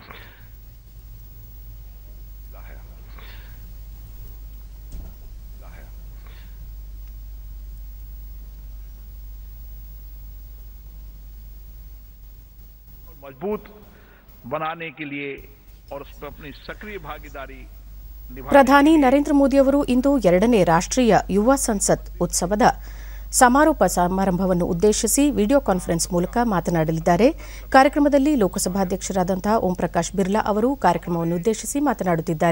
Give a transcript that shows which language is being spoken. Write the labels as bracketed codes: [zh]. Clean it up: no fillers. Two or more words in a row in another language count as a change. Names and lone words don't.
[hi] मजबूत बनाने के लिए और उस पर अपनी सक्रिय भागीदारी [kn] ಪ್ರಧಾನಿ ನರೇಂದ್ರ ಮೋದಿ ಅವರು ಇಂದು 2ನೇ ರಾಷ್ಟ್ರೀಯ ಯುವ ಸಂಸತ್ ಉತ್ಸವದ ಸಮಾರೋಪ ಸಮಾರಂಭವನ್ನು ಉದ್ದೇಶಿಸಿ [en] video conference [kn] ಮೂಲಕ ಮಾತನಾಡಲಿದ್ದಾರೆ. ಕಾರ್ಯಕ್ರಮದಲ್ಲಿ ಲೋಕಸಭಾಧ್ಯಕ್ಷರಾದಂತಹ ಓಂ ಪ್ರಕಾಶ್ ಬಿರ್ಲಾ ಅವರು ಕಾರ್ಯಕ್ರಮವನ್ನು ಉದ್ದೇಶಿಸಿ ಮಾತನಾಡುತ್ತಿದ್ದಾರೆ.